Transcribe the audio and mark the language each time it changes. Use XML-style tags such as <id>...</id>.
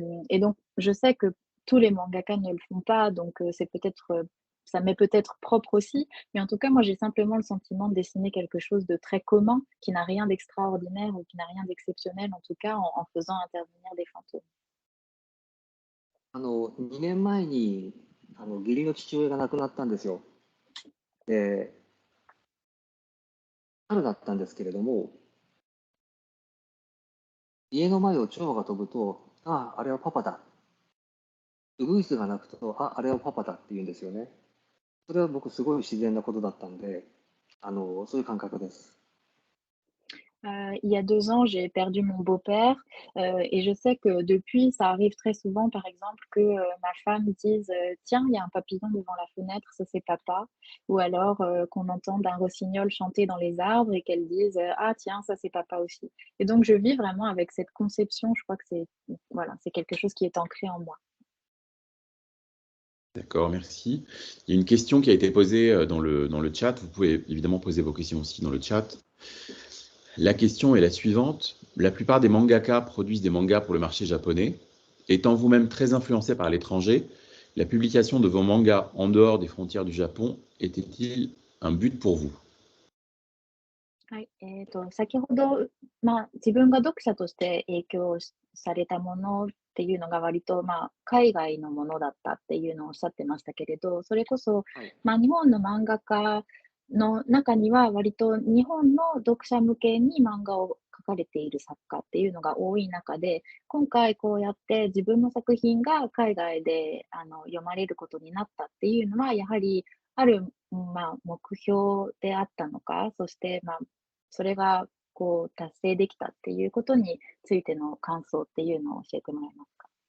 <fr>Et donc je sais que tous les mangaka ne le font pas, donc c'est peut-être ça m'est peut-être propre aussi, mais en tout cas, moi, j'ai simplement le sentiment de dessiner quelque chose de très commun, qui n'a rien d'extraordinaire ou qui n'a rien d'exceptionnel, en tout cas, en faisant intervenir des fantômes.</fr> <ja>2年前に義理の父親が亡くなったんですよ。で、春だったんですけれども、家の前を蝶が飛ぶと、ああ、あれはパパだ。ウグイスが鳴くと、あ、あれはパパだって言うんですよね。それは僕すごい自然なことだったんで、そういう感覚です。</ja> <fr>Il y a 2 ans, j'ai perdu mon beau-père, et je sais que depuis, ça arrive très souvent, par exemple, que, ma femme dise, «Tiens, il y a un papillon devant la fenêtre, ça c'est papa», ou alors, qu'on entende un rossignol chanter dans les arbres et qu'elle dise, «Ah tiens, ça c'est papa aussi», et donc je vis vraiment avec cette conception, je crois que c'est voilà, c'est quelque chose qui est ancré en moi. D'accord, merci. Il y a une question qui a été posée dans le chat. Vous pouvez évidemment poser vos questions aussi dans le chat. La question est la suivante. La plupart des mangaka produisent des mangas pour le marché japonais. Étant vous-même très influencé par l'étranger, la publication de vos mangas en dehors des frontières du Japon était-il un but pour vous?</fr> <ja>はい、先ほど、自分が読者として影響されたものっていうのが割と、海外のものだったっていうのをおっしゃってましたけれど、それこそ、はい。日本の漫画家の中には割と日本の読者向けに漫画を描かれている作家っていうのが多い中で、今回こうやって自分の作品が海外で読まれることになったっていうのは、やはりある、目標であったのか、そして、それがこう達成できたっていうことについての感想っていうのを教えてもらえますか？</ja>